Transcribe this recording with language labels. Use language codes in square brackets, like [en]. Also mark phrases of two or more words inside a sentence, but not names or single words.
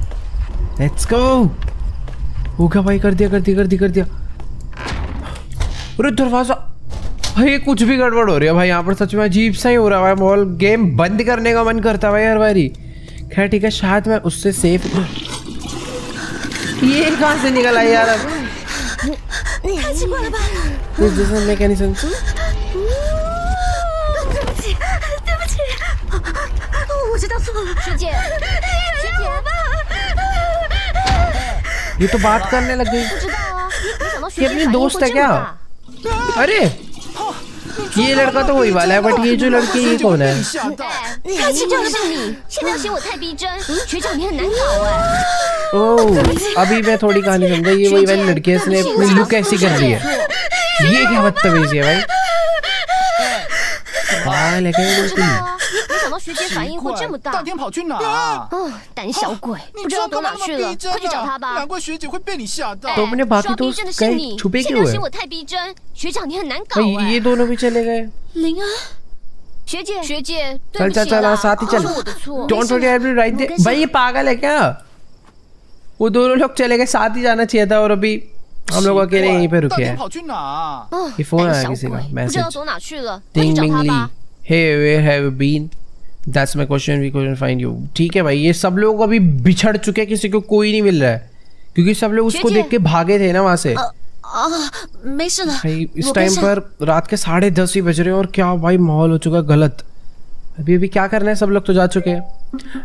[en] let's go. [hi] हो गया भाई, कर दिया। अरे दरवाजा भाई, कुछ भी गड़बड़ हो रही है भाई यहाँ पर। सच में अजीब सा ही हो रहा है भाई माहौल। गेम बंद करने का मन करता है भाई हर बारी। खैर ठीक है, शायद मैं उससे सेफ। ये कहाँ से निकल आई यार? [en] make any sense? [hi] ये तो बात करने लग गई। ये अपनी दोस्त है क्या? अरे ये लड़का तो वही वाला है, बट ये जो लड़की ये कौन है? ओह अभी मैं थोड़ी कहानी समझा। ये वही वाली लड़की है, इसने अपनी लुक ऐसी कर दी है। ये क्या बदतमीजी है भाई। हाँ लेकिन [zh] 学姐反应会这么大？当天跑去哪？胆小鬼，不知道躲哪去了，快去找他吧。难怪学姐会被你吓到。 [hi] तो अपने बाकी दोस्त कहीं छुपे क्यों है? [zh] 我太逼真，学长你很难搞哎。 [hi] ये दोनों भी चले गए। [zh] 林安，学姐， [hi] चल साथ ही चल। [en] Don't forget to write the। [hi] भाई ये पागल है क्या? वो दोनों लोग चले गए, साथ ही जाना चाहिए था, और अभी हम लोग अकेले यहीं पे रुके हैं। ये फोन आया किसी का, मैसेज। [en] Ding Ming Lee, hey where have you been? That's my question, we couldn't find you। [hi] ठीक है भाई, ये सब लोग अभी बिछड़ चुके हैं, किसी को कोई नहीं मिल रहा है, क्योंकि सब लोग उसको देख के भागे थे ना वहां से। भाई इस टाइम पर रात के 10:30 ही बज रहे हैं, और क्या भाई माहौल हो चुका गलत। अभी क्या करना है, सब लोग तो जा चुके हैं।